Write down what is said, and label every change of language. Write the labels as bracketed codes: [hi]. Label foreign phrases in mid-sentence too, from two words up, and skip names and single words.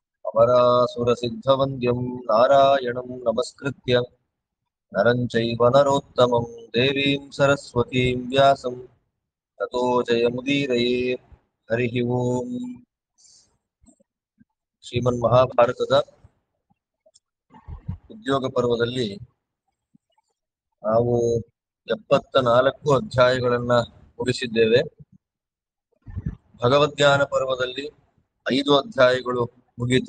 [sa] अमरासुरसिद्धवन्द्यं नारायणं नमस्कृत्य नरं चैव नरोत्तमं देवीं सरस्वतीं व्यासं ततो जयमुदीरये। हरिः ओम्। [kn] ಶ್ರೀಮನ್ಮಹಾಭಾರತದ ಉದ್ಯೋಗ ಪರ್ವದಲ್ಲಿ ನಾವು 74 ಅಧ್ಯಾಯಗಳನ್ನ ಮುಗಿಸಿದ್ದೇವೆ. ಭಗವದ್ಜ್ಞಾನ ಪರ್ವದಲ್ಲಿ 5 ಅಧ್ಯಾಯಗಳು ಮುಗಿಯಿತು.